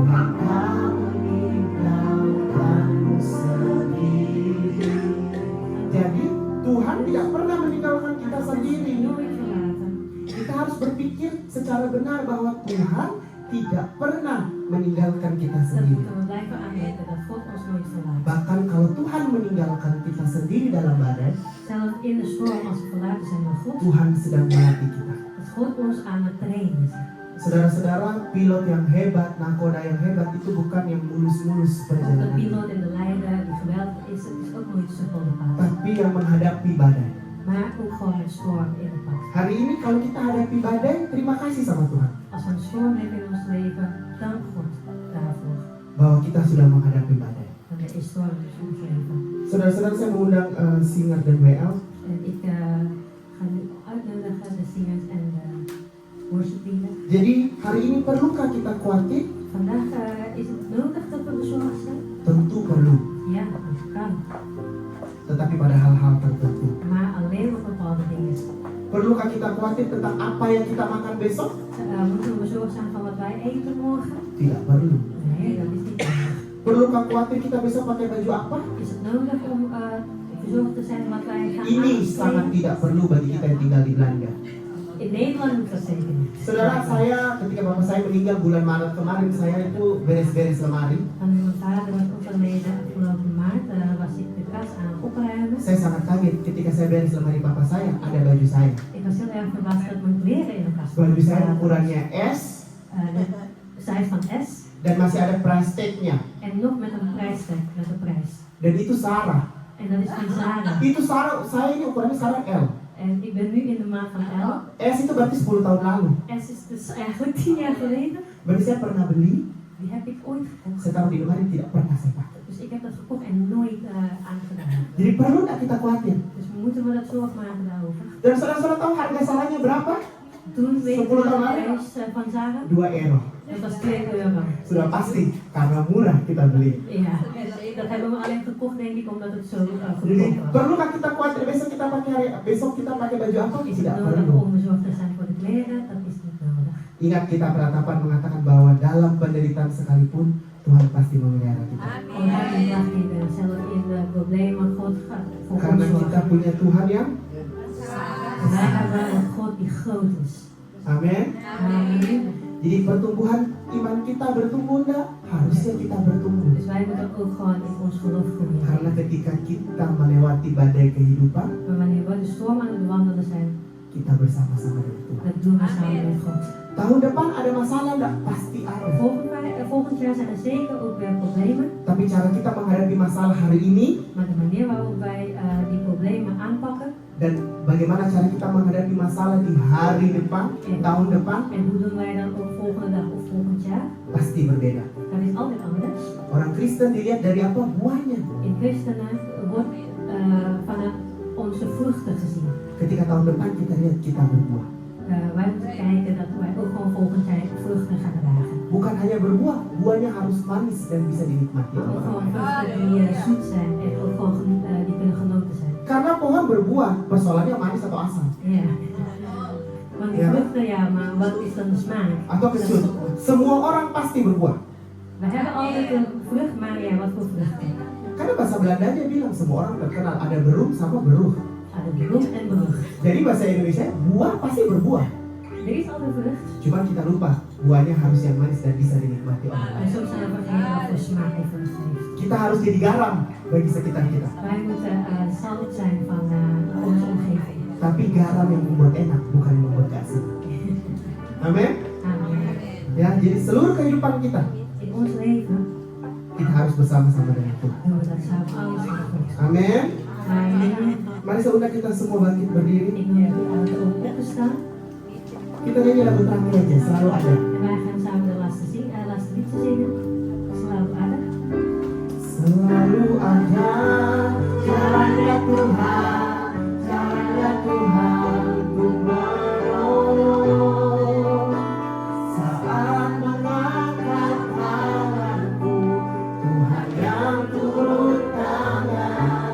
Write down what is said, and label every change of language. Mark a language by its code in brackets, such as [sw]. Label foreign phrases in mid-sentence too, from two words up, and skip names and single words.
[id] meninggalkanmu sendiri. Jadi Tuhan tidak pernah meninggalkan kita sendiri. [nl] Nooit verlaten. [id] Kita harus berpikir secara benar bahwa Tuhan tidak pernah meninggalkan kita [nl] Dat [id] sendiri. [nl] moeten we blijven aanweten, dat God ons nooit verlaat. [id] Bahkan kalau Tuhan meninggalkan kita sendiri dalam badai, [nl] Zelfs in de storm, als we verlaten zijn door God, [id] Tuhan sedang melatih kita. [nl] dat God ons aan het trainen is. [id] Saudara-saudara, pilot yang hebat, nakoda yang hebat itu bukan yang mulus-mulus [nl] De [id] perjalanan, [nl] piloot en de leider die geweldig is, het is ook nooit zo vol de paal. [id] tapi yang menghadapi badai. [nl] Maar ook gewoon met storm in het pad. [id] Hari ini kalau kita hadapi badai, terima kasih sama Tuhan [nl] Als we een storm hebben in ons leven, dank God daarvoor. [id] bahwa kita sudah menghadapi badai. [nl] Want er is storm in ons leven. [id] Saudara-saudara, saya mengundang Singer dan WL. [nl] En ik ga nu uitnodigen de zingers en de [en] worship leader. [id] Jadi hari ini perlukah kita khawatir? [nl] Vandaag is het nodig dat we bezorgd zijn? [id] Tentu perlu, [nl] Ja, dat kan. [id] tetapi pada hal-hal tertentu. [nl] Maar alleen op bepaalde dingen. [id] Perlukah kita khawatir tentang apa yang kita makan besok? [nl] Moeten we bezorgd zijn van wat wij eten morgen? [id] Tidak perlu. [nl] Nee, dat is niet nodig. [id] Perlukah khawatir kita besok pakai baju apa? [nl] Is het nodig om bezorgd te zijn wat wij gaan [id] Ini sangat [nl] aankleden? [id] tidak perlu bagi kita yang tinggal di Belanda. [nl] In Nederland moet dat zeker niet. [id] Saudara, saya ketika bapak saya meninggal bulan Maret kemarin, saya itu beres-beres lemari. [nl] Van mijn vader was overleden afgelopen maart, was ik de kast aan het opruimen. [id] Saya sangat kaget ketika saya beres lemari papa saya, ada baju saya. [nl] Ik was heel erg verbaasd dat mijn kleren in de kast [id] Baju saya [nl] zaten. [id] ukurannya S [nl] De size van S [id] dan masih ada [en] price tag- [id] nya. [nl] en nog met een prijstag, met een prijs. [id] Dan itu Sarah. [nl] En dat is van Zara. [id] Itu Sarah, saya ini ukurannya Sarah L. [nl] En ik ben nu in de maat van L. [id] S itu berarti 10 tahun lalu. [nl] S is dus eigenlijk 10 jaar geleden. [id] Berarti saya pernah beli, [nl] Die heb ik ooit gekocht. [id] saya taruh di lemari, tidak pernah saya pakai. [nl] Dus ik heb dat gekocht en nooit aangedaan. [id] Jadi perlu nggak kita khawatir? [nl] Dus moeten we dat zorg maken daarover. [id] Dan saudara-saudara tahu harga Sarahnya berapa? [nl] Toen weet je [id] 10 [nl] de [id] tahun lalu? [nl] prijs van Zara? [id] 2 euro. [nl] Dat was 2 euro. [id] Sudah pasti, karena murah kita beli. [nl] Ja, dat hebben we alleen gekocht denk ik omdat het zo [id] Jadi [nl] goedkoop was. [id] perlukah kita khawatir besok kita pakai baju apa? [nl] Is het [id] Tidak [nl] nodig [id] perlu. [nl] om bezorgd te zijn voor de kleren? Dat is niet nodig. [id] Ingat kita peratapan mengatakan bahwa dalam penderitaan sekalipun Tuhan pasti memelihara kita. [nl] Omdat je mag in zelf in de problemen God gaat voor ons [id] Karena kita [nl] zorgen. [id] punya Tuhan yang [nl] Wij hebben een God die groot is. [id] Amin. [nl] Amen. [id] Jadi pertumbuhan iman kita bertumbuh enggak? Harusnya kita bertumbuh. [nl] Dus wij moeten ook gewoon in ons geloof groeien. [id] Karena ketika kita melewati badai kehidupan, [nl] Maar wanneer we de storm aan het wandelen zijn, [id] kita bersama-sama dengan Tuhan. [nl] dat doen we samen met God. [id] Tahun depan ada masalah enggak? Pasti ada. [nl] Volgend jaar zijn er zeker ook weer problemen. [id] Tapi cara kita menghadapi masalah hari ini [nl] Maar de manier waarop wij die problemen aanpakken [id] dan bagaimana cara kita menghadapi masalah di hari depan, tahun depan, [nl] en hoe doen wij dan ook volgende dag of volgend jaar, [id] pasti berbeda. [nl] dat is altijd anders. [id] Orang Kristen dilihat dari apa? Buahnya. [nl] In christenen wordt vanuit onze vruchten gezien. [id] Ketika tahun depan kita lihat kita berbuah. [nl] Wij moeten kijken dat wij ook gewoon volgend jaar vruchten gaan dragen. [id] Bukan hanya berbuah, buahnya harus manis dan bisa dinikmati [nl] Maar [id] oleh [nl] ook [id] orang [nl] gewoon [id] lain. [nl] vruchten die zoet zijn en ook gewoon die kunnen genoten zijn. [id] Karena pohon berbuah, persoalannya manis atau asam [nl] Ja. Want die Ja. vruchten, ja, maar wat is dan de smaak? [id] atau kecut. Semua orang pasti berbuah. [nl] We hebben altijd een vrucht, maar ja, wat voor vruchten? [id] Karena bahasa Belandanya bilang semua orang terkenal ada berum sama beruh. Ada [nl] beroep en berucht. [id] Jadi bahasa Indonesia buah pasti berbuah. [nl] Er is altijd vrucht. [id] Cuma kita lupa buahnya harus yang manis dan bisa dinikmati orang [nl] En [id] lain. [nl] soms zijn we vergeten wat voor smaak die vrucht heeft. [id] Kita harus jadi garam bagi sekitar kita. [nl] Wij moeten zout zijn van onze omgeving. [id] Tapi garam yang membuat enak bukan yang membuat gak asam. Amin. [nl] Amen. [id] Ya, jadi seluruh kehidupan kita [nl] In ons leven [id] kita harus bersama-sama dengan Tuhan. [nl] doen we dat samen alles met God. [id] Amin. [nl] Amen. [id] Mari saya undang kita semua bangkit berdiri. [nl] Ik wil jullie ook op te staan. [id] Kita nyanyi lagu terakhir aja, selalu ada. [nl] En wij gaan samen de laatste liedje zingen. [id] Selalu ada. Selalu ada jalannya Tuhan, jalannya Tuhan untuk menolong. Saat mengangkat tanganku, Tuhan yang turun tangan.